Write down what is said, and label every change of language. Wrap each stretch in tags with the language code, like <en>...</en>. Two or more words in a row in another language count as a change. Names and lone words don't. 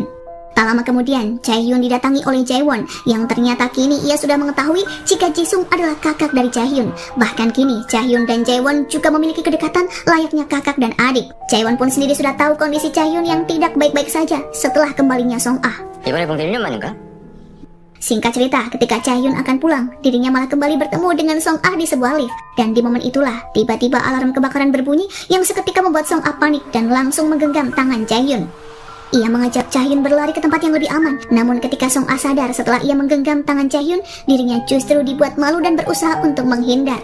<id>Tak lama kemudian, Chaehyun didatangi oleh Jaewon yang ternyata kini ia sudah mengetahui jika Jisung adalah kakak dari Chaehyun. Bahkan kini, Chaehyun dan Jaewon juga memiliki kedekatan layaknya kakak dan adik. Jaewon pun sendiri sudah tahu kondisi Chaehyun yang tidak baik-baik saja setelah kembalinya Song Ah.</id> <ko>이번에 본 게 1년 만인가?</ko> <id>Singkat cerita, ketika Chaehyun akan pulang, dirinya malah kembali bertemu dengan Song Ah di sebuah lift. Dan di momen itulah, tiba-tiba alarm kebakaran berbunyi yang seketika membuat Song Ah panik dan langsung menggenggam tangan Chaehyun. Ia mengajak Chaehyun berlari ke tempat yang lebih aman. Namun ketika Song Ah sadar setelah ia menggenggam tangan Chaehyun, dirinya justru dibuat malu dan berusaha untuk menghindar.</id>